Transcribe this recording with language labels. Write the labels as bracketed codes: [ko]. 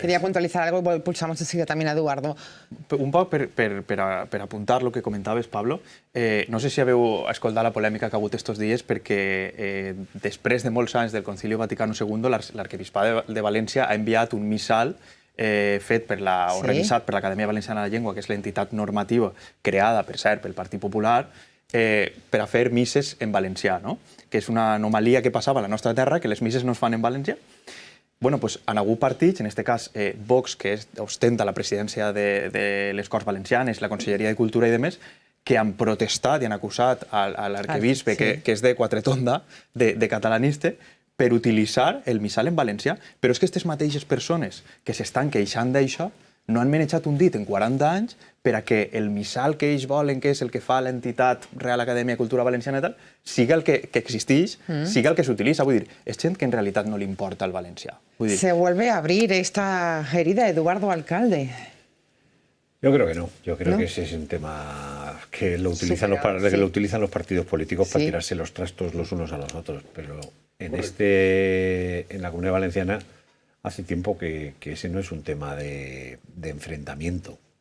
[es] Quería puntualizar algo y pulsamos enseguida también a Eduardo. [ca] Un poc per apuntar el que comentaves, Pablo, no sé si haveu escoltat la polèmica que ha hagut estos dies perquè després de molts anys del Concili Vaticano II l'arquebisbat de València ha enviat un missal fet organitzat per l'Acadèmia Valenciana de la Llengua, que és l'entitat normativa creada, per cert, pel Partit Popular, per a fer misses en valencià, que és una anomalia que passava a la nostra terra, que les misses no es fan en valencià. Bueno, pues en algun partit, en aquest cas Vox, que ostenta la presidència de les Corts Valencianes, la Conselleria de Cultura i demés, que han protestat i han acusat a l'arquebisbe, que és de Quatretonda, de catalanista, per utilitzar el missal en valencià. Però és que aquestes mateixes persones que s'estan queixant d'això no han menjat un dit en 40 anys per a que el missal que ells volen, que és el que fa l'entitat Real Acadèmia de Cultura Valenciana i tal, siga el que existeix, siga el que s'utilitza. Vull dir, és gent que en realitat no li importa el valencià. [es] ¿Se vuelve a abrir esta herida, Eduardo Alcalde? Yo creo que no. Yo creo ¿No? que ese es un tema que lo utilizan, lo utilizan los partidos políticos para tirarse los trastos los unos a los otros. Pero en la Comunidad Valenciana hace tiempo que ese no es un tema de enfrentamiento.